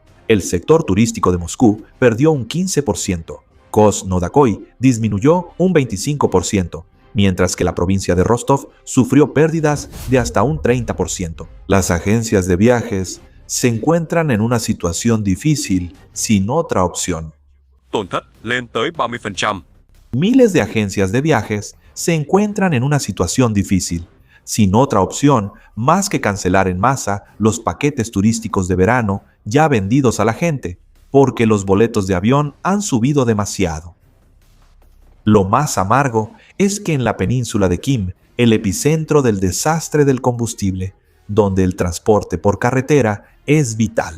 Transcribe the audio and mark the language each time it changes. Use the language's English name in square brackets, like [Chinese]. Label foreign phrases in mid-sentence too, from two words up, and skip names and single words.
[Spanish] El sector turístico de Moscú perdió un 15%, Krasnoyarsk disminuyó un 25%, mientras que la provincia de Rostov sufrió pérdidas de hasta un 30%. Las agencias de viajes se encuentran en una situación difícil sin otra opción. [Vietnamese] tổn thất lên tới 30%. [Spanish] Miles de agencias de viajes se encuentran en una situación difícil, sin otra opción más que cancelar en masa los paquetes turísticos de verano ya vendidos a la gente, porque los boletos de avión han subido demasiado. Lo más amargo es que en la península de Kim, el epicentro del desastre del combustible, donde el transporte por carretera es vital.